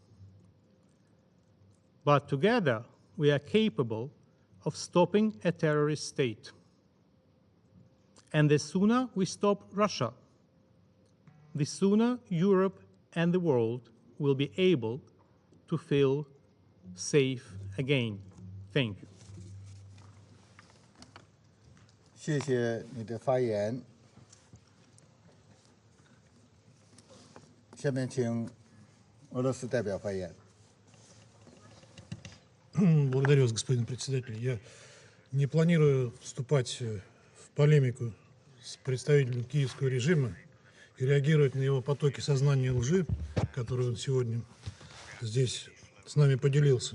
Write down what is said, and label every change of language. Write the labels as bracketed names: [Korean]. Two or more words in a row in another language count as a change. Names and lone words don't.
[English] But together, we are capable of stopping a terrorist state. And the sooner we stop Russia, the sooner Europe and the world will be able to feel safe again. Thank you. [Chinese] 谢谢你的发言。下面请俄罗斯代表发言。 [Russian] Благодарю вас, господин председатель. Я не планирую вступать в полемику с представителем киевского режима и реагировать на его потоки сознания лжи, которые он сегодня здесь с нами поделился.